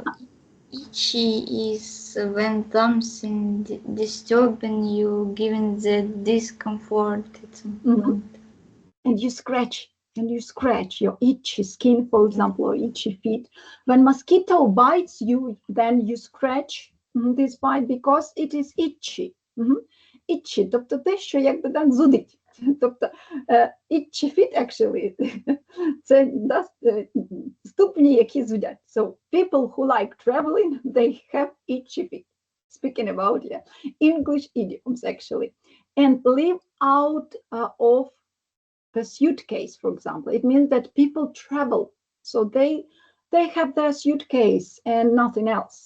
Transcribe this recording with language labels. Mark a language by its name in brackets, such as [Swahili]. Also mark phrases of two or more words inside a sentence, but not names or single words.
[English] Itchy is when something disturbing you, giving the discomfort. And you scratch your itchy skin, for example, or itchy feet. When mosquito bites you, then you scratch this bite because it is itchy. Itchy, [Ukrainian] тобто те, що якби так зудить. Тобто [English] itchy feet actually, [Ukrainian] це ступні, які зудять. [English] So people who like traveling, they have itchy feet. Speaking about English idioms actually. And live out of the suitcase, for example. It means that people travel. So they have their suitcase and nothing else.